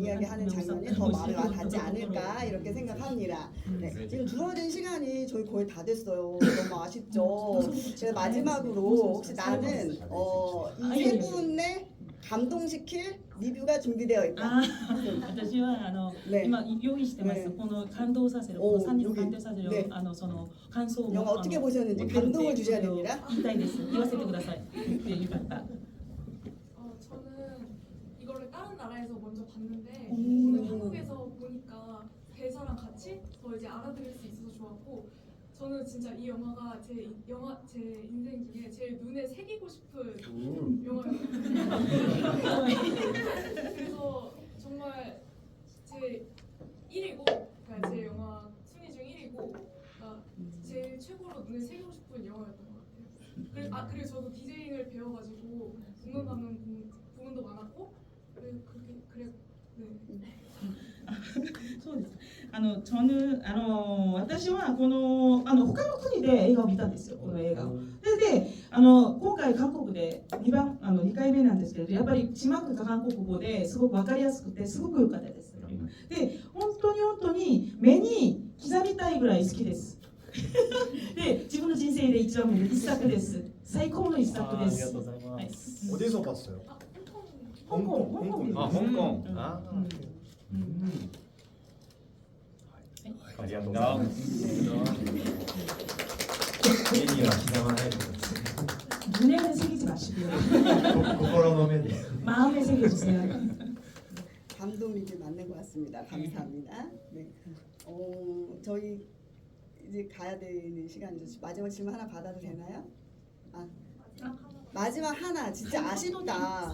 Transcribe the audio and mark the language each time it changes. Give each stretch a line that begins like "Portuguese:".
Korean: 이야기하는 장면이 더 마음에 와 닿지 않을까 이렇게 생각합니다. 네, 지금 주어진 시간이 저희 거의 다 됐어요. 너무 아쉽죠. 제가 마지막으로 혹시 나는 이 세 분의 감동시킬 리뷰가 준비되어 있다.
Japanese: 私はね今用意してます、ねこの感動させるこの3人を感動させる、ねその感想を
Korean: 영화 어떻게 보셨는지 감동을 주셔야 됩니다.
Japanese: 言いたいです言わせてくださいってよかった
Korean: 저는 이거를 다른 나라에서 먼저 봤는데 오. 오늘 한국에서 보니까 대사랑 같이 더 이제 알아들을 수 있어서 좋았고 저는 진짜 이 영화가 제 인생 중에 제일 눈에 새기고 싶은 영화였거든요. 그래서 정말 제 1위고 그러니까 제 영화 순위 중 1위고 그러니까 제일 최고로 눈에 새기고 싶은 영화였던 것 같아요. 그리고 저도 디제잉을 배워가지고 공감하는 부분도 많았고 그래 네.
Japanese: そうです。
Korean: 저는
Japanese: 私はこの他の国で映画を見たんですよ。この映画を。で今回韓国で2回目なんですけれど、やっぱり字幕が韓国語ですごくわかりやすくてすごく良かったです。で本当に目に刻みたいぐらい好きです。で自分の人生で一番目の一作です。最高の一作です。 고자이마스.
Korean: 어디서 봤어요? 홍콩. 아 홍콩. 음. 아. 음.
Japanese: ありがとうございます。絵には刻まないでください。
Korean: 눈에는 새기지 마시고요.
Japanese: 心の目で。
Korean: 마음에 새겨주세요. 감동이 좀 맞는 것 같습니다. 감사합니다. 네. 저희 이제 가야 되는 시간이죠. 마지막 질문 하나 받아도 되나요? 마지막 하나 진짜 아쉽다.